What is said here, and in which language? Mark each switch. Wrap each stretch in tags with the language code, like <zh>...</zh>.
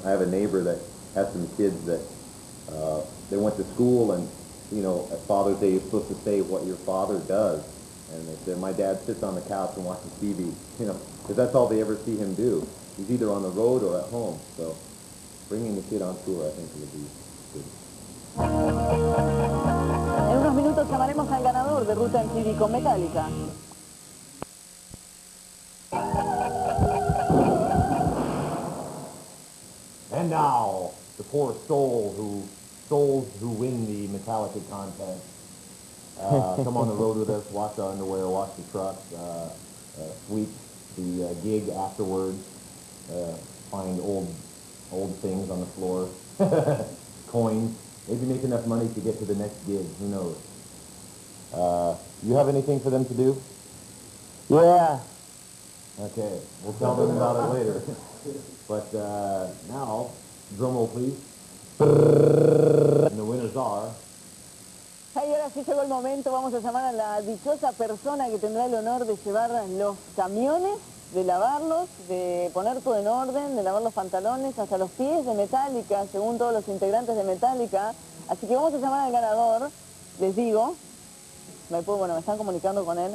<en>I have a neighbor that has some kids that they went to school, and you know, at Father's Day you're supposed to say what your father does, and they said my dad sits on the couch and watches TV, you know, because that's all they ever see him do. He's either on the road or at home. So bringing the kid on tour, I think, would be good.</en> <es>En unos minutos llamaremos al ganador de Ruta MTV con Metallica.</es> <en>And now, the poor souls who win the Metallica contest. Come on the road with us, wash our underwear, wash the trucks, sweep the gig afterwards, find old things on the floor, coins, maybe make enough money to get to the next gig, who knows. You have anything for them to do? Yeah. Okay, we'll tell them about it later. But now, drum roll please. And the winners are...</en> <es>Y ahora sí llegó el momento, vamos a llamar a la dichosa persona que tendrá el honor de llevar los camiones, de lavarlos, de poner todo en orden, de lavar los pantalones, hasta los pies de Metallica, según todos los integrantes de Metallica. Así que vamos a llamar al ganador, les digo. Me están comunicando con él.</es>